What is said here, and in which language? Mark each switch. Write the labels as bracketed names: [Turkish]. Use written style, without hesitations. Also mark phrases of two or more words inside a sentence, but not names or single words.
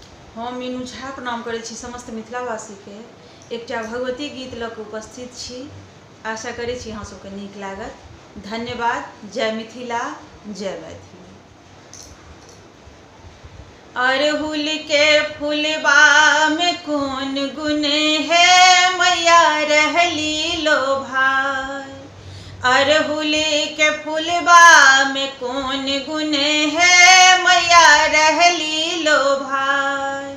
[Maithili] हम मीनू झा प्रणाम करै छी समस्त मिथिलावासी के। एकटा भगवती गीत लऽ कऽ उपस्थित छी। आशा करै छी अहाँ सबके नीक लागत। धन्यवाद। जय मिथिला, जय मैथिली। अरहुल के फुलबा में कौन गुण है, मैया रहली लोभाय। अरहुल के फुलबा में कौन गुण है, मैया रहली लोभाय।